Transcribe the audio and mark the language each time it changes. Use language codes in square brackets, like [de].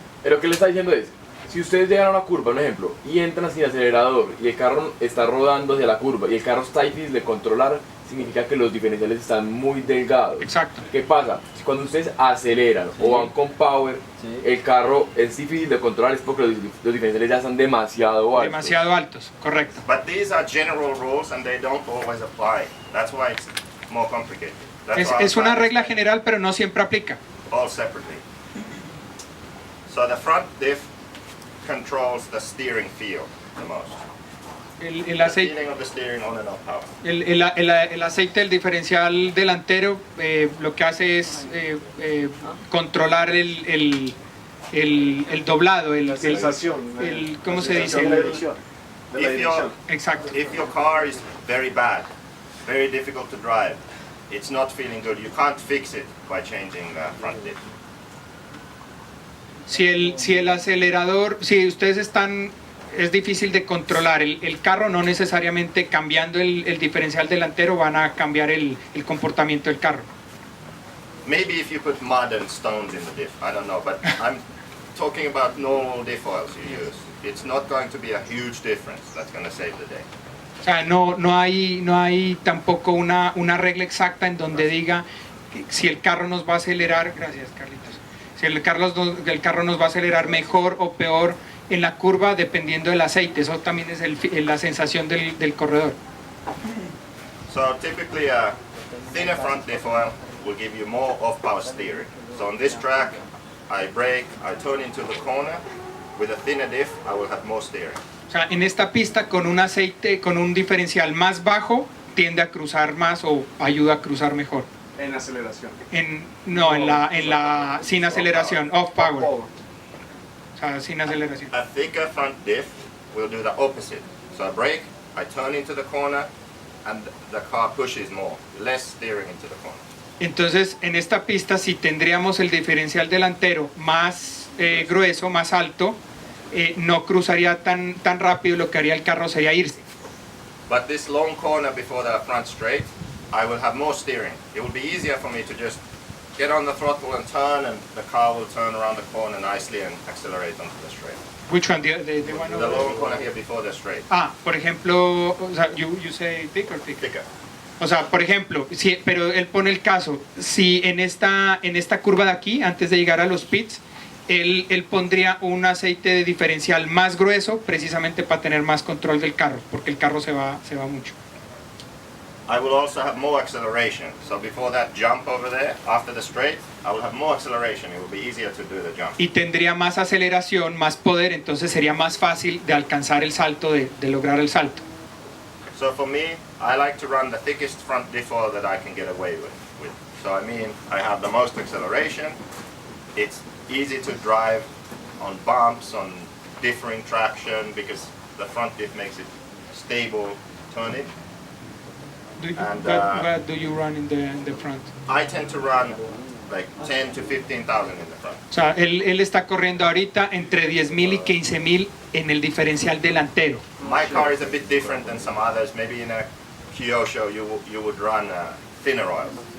[es] Lo que le está diciendo es, si ustedes llegan a una curva, un ejemplo, y entran sin acelerador y el carro está rodando hacia la curva y el carro está difícil de controlar, significa que los diferenciales están muy delgados. Exacto. ¿Qué pasa? Si cuando ustedes aceleran o van con power, el carro es difícil de controlar, es porque los diferenciales ya están demasiado altos. Demasiado altos, correcto. [en] But these are general rules and they don't always apply. That's why it's more complicated. [es] Es una regla general, pero no siempre aplica. [en] All separately. So the front diff controls the steering feel the most. [es] El aceite, [en] feeling of the steering on and off power. [es] el aceite del diferencial delantero lo que hace es controlar el doblado, la sensación, ¿cómo se dice? La dirección. Exacto. [en] If your car is very bad, very difficult to drive, it's not feeling good, you can't fix it by changing the front diff. [es] Si el acelerador, si ustedes están, es difícil de controlar el carro, no necesariamente cambiando el diferencial delantero van a cambiar el comportamiento del carro. [en] Maybe if you put mud and stones in the diff, I don't know, but I'm talking about normal diff oils you use. It's not going to be a huge difference that's going to save the day. [es] O sea, no hay tampoco una regla exacta en donde diga si el carro nos va a acelerar, gracias Carlitos, si el carro nos va a acelerar mejor o peor en la curva dependiendo del aceite. Eso también es la sensación del corredor. [en] So typically a thinner front diff oil will give you more off-power steering. So on this track, I brake, I turn into the corner, with a thinner diff, I will have more steering. [es] O sea, en esta pista con un aceite, con un diferencial más bajo, tiende a cruzar más o ayuda a cruzar mejor. En aceleración. No, en la sin aceleración, [en] off power. [es] O sea, sin aceleración. [en] A thicker front diff will do the opposite. So I brake, I turn into the corner, and the car pushes more, less steering into the corner. [es] Entonces, en esta pista, si tendríamos el diferencial delantero más grueso, más alto, no cruzaría tan rápido, lo que haría el carro sería irse. [en] But this long corner before the front straight, I will have more steering. It will be easier for me to just get on the throttle and turn, and the car will turn around the corner nicely and accelerate onto the straight. Which one? The one The long corner here before the straight. [es] Por ejemplo, o sea, [en] you say thick or thick? Thicker. [es] O sea, por ejemplo, pero él pone el caso, si en esta curva de aquí, antes de llegar a los pits, él pondría un aceite de diferencial más grueso, precisamente para tener más control del carro, porque el carro se va mucho. [en] I will also have more acceleration. So before that jump over there, after the straight, I will have more acceleration. It will be easier to do the jump. [es] Y tendría más aceleración, más poder, entonces sería más fácil de alcanzar el salto, de lograr el salto. [en] So for me, I like to run the thickest front diff oil that I can get away with. So I mean, I have the most acceleration. It's easy to drive on bumps, on differing traction, because the front diff makes it stable turning. What do you run in the front? I tend to run like 10 to 15,000 in the front. [es] O sea, él está corriendo ahorita entre 10.000 y 15.000 en el diferencial delantero. [en] My car is a bit different than some others. Maybe in a Kyosho you would run thinner oil.